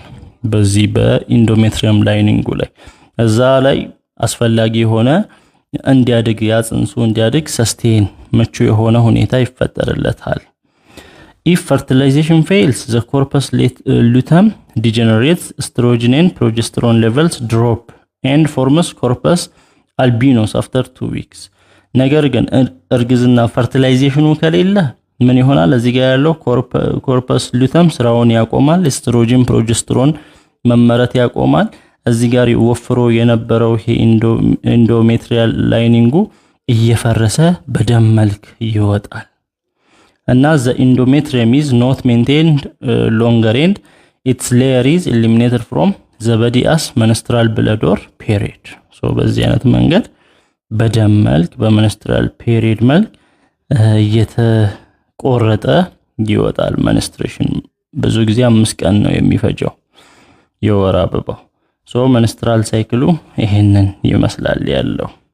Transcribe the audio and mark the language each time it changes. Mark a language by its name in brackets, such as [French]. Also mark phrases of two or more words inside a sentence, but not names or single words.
[Amharic] በዚህ በኢንዶሜትሪየም ላይኒንጉ ላይ እዛ ላይ አስፈላጊ የሆነ እንዲያድግ ያጽንሱ እንዲያድግ ሰስቴን ምቹ የሆነ ሁኔታ ይፈጠርለታል። [English] If fertilization fails, the corpus luteum degenerates, estrogen and progesterone levels drop and forms corpus albinos after 2 weeks. [Amharic] ነገር ግን እርግዝና ፈርቲላይዜሽኑ ከሌለ ምን ይሆናል? እዚህ ጋር ያለው [English] corpus luteum [Amharic] ስራውን ያቆማል። [English] estrogen progesterone [Amharic] መመረት ያቆማል። እዚህ ጋር ወፍሮ የነበረው ይሄ ኢንዶሜትሪያል ላይኒንጉ እየፈረሰ በደም መልክ ይወጣል እና [English] the endometrium is not maintained longer and its layer is eliminated from the body as menstrual blood or period. [Amharic] so በዚህ አይነት መንገድ በደም መልክ በ [English] menstrual period [Amharic] መልክ የተቆረጠ ይወጣል። menstruation ብዙ ጊዜ 5 ቀን ነው የሚፈጀው የወር አበባው። so [English] menstrual cycle [Amharic] ይሄንን ይመስላል ያለው።